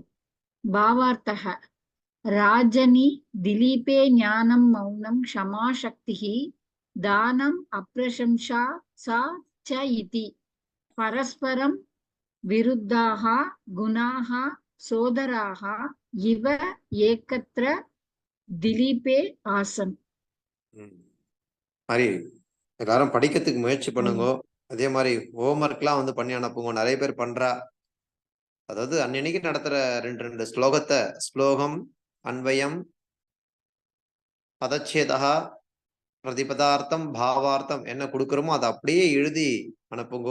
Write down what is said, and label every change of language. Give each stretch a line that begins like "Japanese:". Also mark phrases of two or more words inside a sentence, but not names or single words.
Sanskrit: भावार्थः राजनि दिलीपे ज्ञानं मौनं क्षमा शक्तिः दानम् अप्रशंसा सा च इति परस्परं विरुद्धाः गुणाः सोदराः इव एकत्र दिलीपे आसन्.
Tamil: எல்லாரும் படிக்கிறதுக்கு முயற்சி பண்ணுங்க. அதே மாதிரி ஹோம்ஒர்க்லாம் வந்து பண்ணி அனுப்புங்க. நிறைய பேர் பண்றா. அதாவது அன்னைக்கு நடத்துற 2 ஸ்லோகத்தை, ஸ்லோகம், அன்வயம், பதச்சேதா, பிரதிபதார்த்தம், பாவார்த்தம் என்ன கொடுக்குறோமோ அதை அப்படியே எழுதி அனுப்புங்கோ.